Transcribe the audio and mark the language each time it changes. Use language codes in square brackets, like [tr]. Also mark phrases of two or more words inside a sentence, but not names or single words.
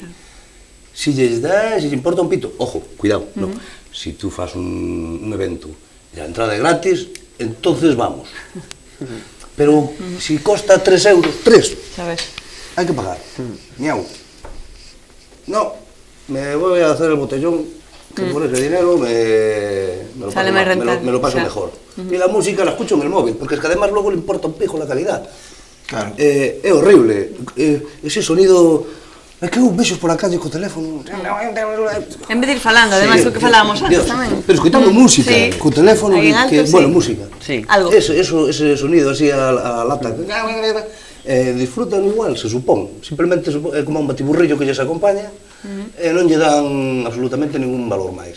[gl] Si lles dá, si lle importa un pito, [es] ojo, cuidado, [gl] non. Si tú fas un evento e a entrada é gratis, [es] entonces vamos. [gl] Pero si costa 3 euros, 3, hai que pagar. Miau. [es] No, me voy a hacer el botellón, que por ese dinero me lo paso mejor. Y la música la escucho en el móvil, porque es que además luego le importa un pijo la calidad. Claro. [gl] É horrible, [es] ese sonido... [gl] É que eu vexos por a calle co teléfono... En vez de ir falando, ademais do que falábamos antes tamén. Pero escoitando música, co teléfono, bueno, música. [es] Ese sonido así a lata. [gl] Disfrutan igual, se supón. Simplemente é como un batiburrillo que lles acompaña e non lle dan absolutamente ningún valor máis.